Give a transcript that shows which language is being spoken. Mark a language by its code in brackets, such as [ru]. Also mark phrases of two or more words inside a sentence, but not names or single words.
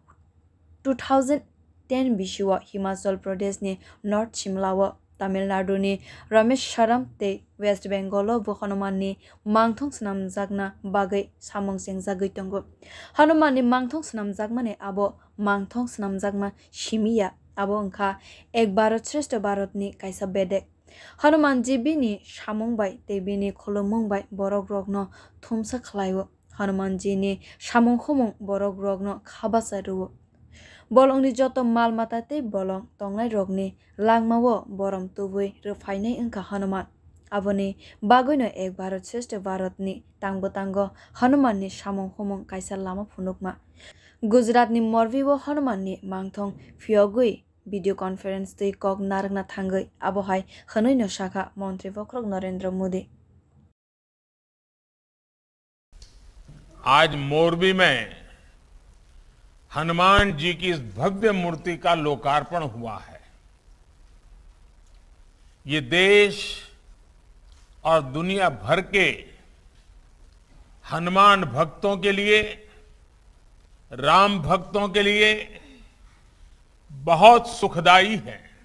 [brx] 2010 बिशुआ हिमाचल प्रदेश नि नॉर्थ शिमलाव तमिलनाडु नि रामेश्वरम ते वेस्ट बेंगल हनुमान नि मांगथं स्नामजागना बागै सामंग सेंजागै तंगो हनुमान नि मांगथं स्नामजागमाने आबो मांगथं स्नामजागमा शिमिया आबो अंखा एक भारत श्रेष्ठ भारत नि कायसा बेदेक हनुमान जी बिनि सामंबाय ते बिनि खुलुमंबाय बरक रगनो थुमसा खलायो हनुमान जी नि सामंग खमंग बरक रगनो खाबासा रुवो बलंगनि जत माल माता ते बलं तंगनाय रगनि लागमावो बरम तुबुय रफायनाय अंका हनुमान आबोनि बागैनो एक भारत श्रेष्ठ भारत नि तांगो हनुमान नि सामंग खमंग कायसा लामा फुनुकमा गुजरात नि मोरबीओ हनुमान नि मांगथं फियगै [en] video conference [brx] ते कक नारगना थांगै आबोहाय खनैनो शाखा मंत्री बक्रक नरेंद्र मोदी। [hi] आज मोरबी में हनुमान जी की इस भव्य मूर्ति का लोकार्पण हुआ है। ये देश और दुनिया भर के हनुमान भक्तों के लिए, राम भक्तों के लिए बहुत सुखदाई है।